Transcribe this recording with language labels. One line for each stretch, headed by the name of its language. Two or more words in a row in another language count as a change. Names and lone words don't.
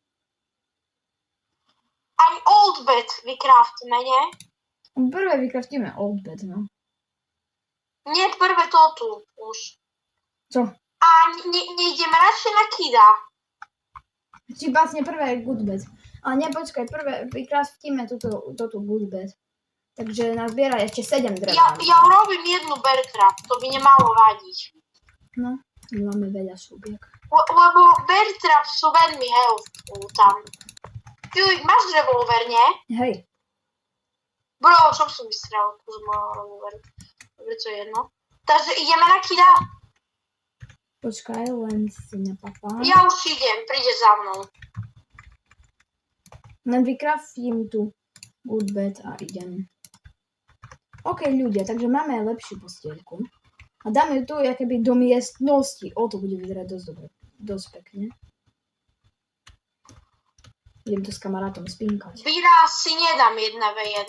Slovak: Aj
English: old bed
Slovak: vykraftíme, nie? Prvé vykraftíme
English: old bed,
Slovak: no. Nie, prvé to tu už. Co? A nejdeme radšej na Kida. Či vlastne prvé je
English: good bed.
Slovak: Ale nie, počkaj, prvé vykraftíme toto
English: good bed.
Slovak: Takže nazbieraj ešte 7 dreva. Ja urobím jednu bear-trap, to by nemalo vadiť. No, máme veľa šubiek. Lebo bear-trap sú veľmi helpful tam. Filip, máš revolver, nie? Hej. Bro, čo som vystrel? Už mám revolver. Dobre, to je jedno. Takže ideme na Kida. Počkaj, len si nepapám. Ja už idem, príde za mnou. Len vykraftím tu
English: good bed
Slovak: a idem. OK, ľudia, takže máme lepšiu postielku. A dáme tu jakoby do miestnosti. To bude vyzerať dosť dobre. Dosť pekne. Idem to s kamarátom spinkať. Výraz si nedám 1v1.